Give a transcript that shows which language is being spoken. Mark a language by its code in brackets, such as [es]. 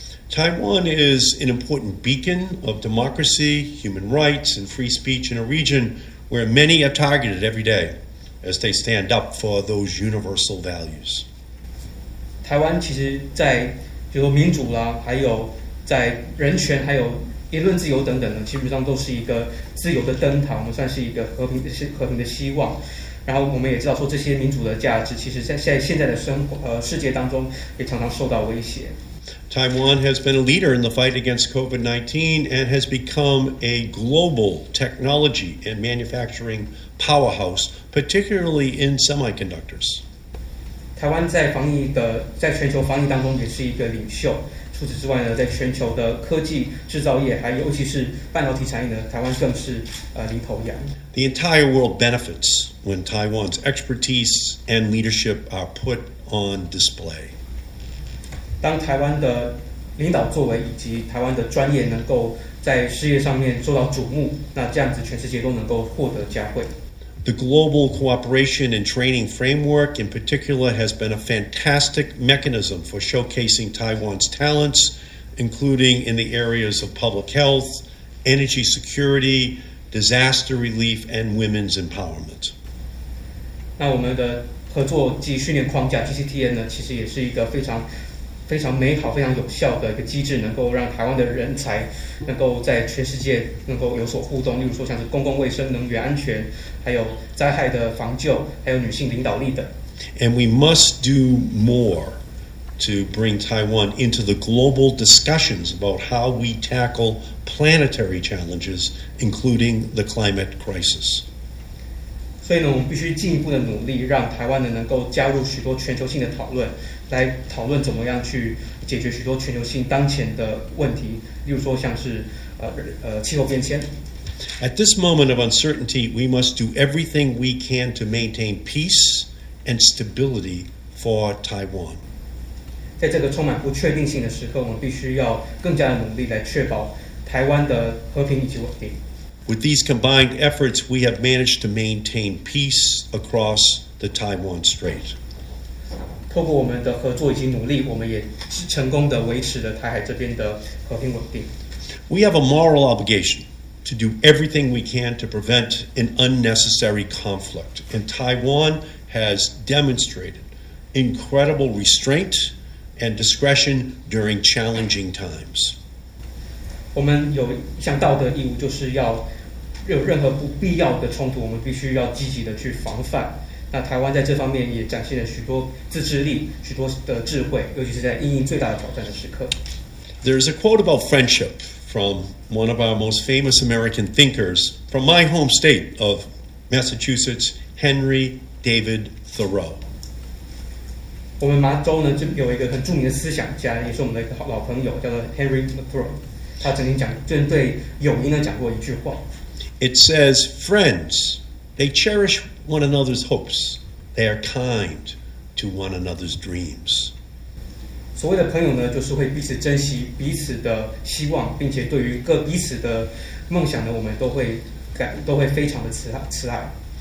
[en] Taiwan is an important beacon of democracy, human rights, and free speech in a region where many are targeted every day as they stand up for those universal values. [zh] 台湾其实在比如说民主啦，还有在人权，还有言论自由等等呢，基本上都是一个自由的灯塔，我们算是一个和平的希望。然后我们也知道说，这些民主的价值，其实在现在的世界当中，也常常受到威胁。 [en] Taiwan has been a leader in the fight against COVID-19 and has become a global technology and manufacturing powerhouse, particularly in semiconductors. [zh] 台湾在全球防疫当中也是一个领袖。除此之外呢，在全球的科技制造业，还尤其是半导体产业呢，台湾更是领头羊。 [en] The entire world benefits when Taiwan's expertise and leadership are put on display. [zh] 当台湾的领导作为以及台湾的专业能够在事业上面受到瞩目，那这样子全世界都能够获得嘉惠。 [en] The global cooperation and training framework in particular has been a fantastic mechanism for showcasing Taiwan's talents, including in the areas of public health, energy security, disaster relief, and women's empowerment. [zh] 那我们的合作及训练框架 GCTN 呢，其实也是一个非常美好、非常有效的一个机制，能够让台湾的人才能够在全世界能够有所互动。例如说，像是公共卫生、能源安全，还有灾害的防救，还有女性领导力等。 [en] And we must do more to bring Taiwan into the global discussions about how we tackle planetary challenges, including the climate crisis. [zh] 所以呢，我们必须进一步的努力，让台湾呢能够加入许多全球性的讨论，来讨论怎么样去解决许多全球性当前的问题，例如说像是气候变迁。 [en] At this moment of uncertainty, we must do everything we can to maintain peace and stability for Taiwan. [zh] 在这个充满不确定性的时刻，我们必须要更加的努力来确保台湾的和平以及稳定。 [en] With these combined efforts, we have managed to maintain peace across the Taiwan Strait. [zh] 透过我们的合作以及努力，我们也成功的维持了台海这边的和平稳定。 [en] We have a moral obligation to do everything we can to prevent an unnecessary conflict, and Taiwan has demonstrated incredible restraint and discretion during challenging times. [zh] 我们有一项道德义务，就是要有任何不必要的冲突，我们必须要积极的去防范。那台湾在这方面也展现了许多自制力、许多的智慧，尤其是在因应最大的挑战的时刻。 [en] There's a quote about friendship from one of our most famous American thinkers from my home state of Massachusetts, Henry David Thoreau. [zh] 我们麻州呢，就有一个很著名的思想家，也是我们的一个老朋友，叫做 Henry Thoreau。他曾经针对友谊呢讲过一句话。 [en] It says, "Friends, they cherish one another's hopes. They are kind to one another's dreams." [zh] 所谓的朋友呢，就是会彼此珍惜彼此的希望，并且对于彼此的梦想呢，我们都会非常的慈爱。